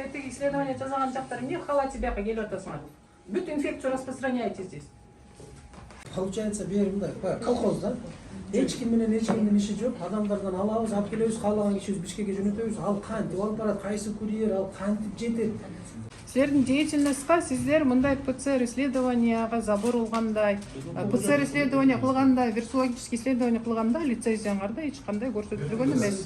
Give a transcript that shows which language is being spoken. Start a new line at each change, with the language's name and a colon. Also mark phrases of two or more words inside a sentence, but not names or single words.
Russian: медицинский исследование
Kyrgyz: жазган жактар эмне халате бияка келип атасыңар?
Russian: Бүт инфекцию распространяете здесь. Получается,
Kyrgyz: бери мындай, колхоз да. Эч ким менен иши жок. Адамдардан алабыз, алып келебиз, каалаган кишибиз Бишкекке жөнөтөбүз. Ал кантип алып барат, кайсы курьер, ал кантип жетет. Силердин деятельностька сиздер мындай ПЦР исследованияга забор болгандай, ПЦР исследование кылганда,
Russian: вирусологический исследование
Kyrgyz: кылганда лицензияңарда эч кандай көрсөтүлгөн эмес.